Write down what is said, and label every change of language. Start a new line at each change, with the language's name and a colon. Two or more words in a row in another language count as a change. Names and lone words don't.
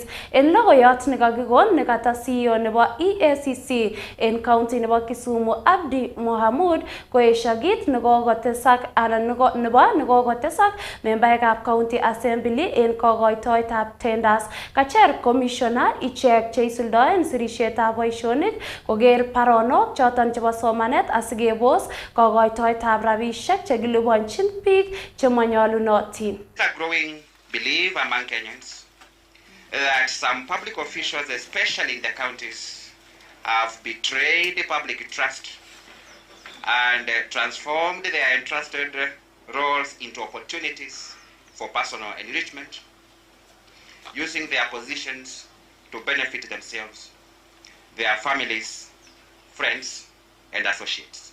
Kalenjin: En logoyot nekakikon nekata CEO nebo EACC en county nebo Kisumu Abdi Mohamud koesha kit nekokotesak anan nekokotesak membaekab county assembly en kokoitoetab tenders. Kacher commissioner ichek cheisuldoen sirisietab boisionik koker baronok choton chebo somanet asikebos kokoitoetab rabishek chekilipanchin biik chemanyolunotin.
English: A growing belief among Kenyans that some public officials, especially in the counties, have betrayed the public trust and transformed their entrusted roles into opportunities for personal enrichment, using their positions to benefit themselves, their families, friends, and associates.